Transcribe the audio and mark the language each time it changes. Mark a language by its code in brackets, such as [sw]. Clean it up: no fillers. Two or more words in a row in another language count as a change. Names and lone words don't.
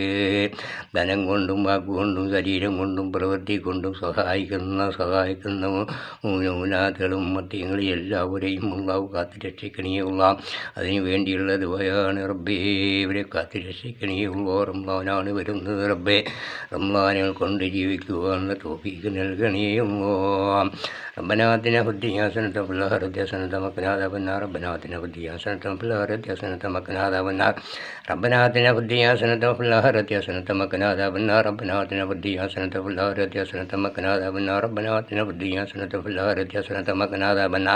[ml] ധനം കൊണ്ടും വാക്കുകൊണ്ടും ശരീരം കൊണ്ടും പ്രവൃത്തി കൊണ്ടും സഹായിക്കുന്ന മൂനാഥകളും ഉമ്മത്തിങ്ങളും എല്ലാവരെയും അള്ളാഹു കാത്ത് രക്ഷിക്കണേ അതിനു വേണ്ടിയുള്ള ദുആയാണ് റബ്ബേ. ഇവരെ കാത്ത് രക്ഷിക്കണേ റംളാനാണ് വരുന്നത് റബ്ബേ. റംളാനുകൾ കൊണ്ട് ജീവിക്കുവാനുള്ള തൗഫീഖ് നൽകണേ [ar] ربنا آتنا في الدنيا حسنة وفي الآخرة حسنة وقنا عذاب النار. ربنا آتنا في الدنيا حسنة وفي الآخرة حسنة وقنا عذاب النار. ربنا آتنا في الدنيا حسنة وفي الآخرة حسنة وقنا عذاب النار. ربنا آتنا في الدنيا حسنة وفي الآخرة حسنة وقنا عذاب النار. ربنا آتنا في الدنيا حسنة وفي الآخرة حسنة وقنا عذاب النار.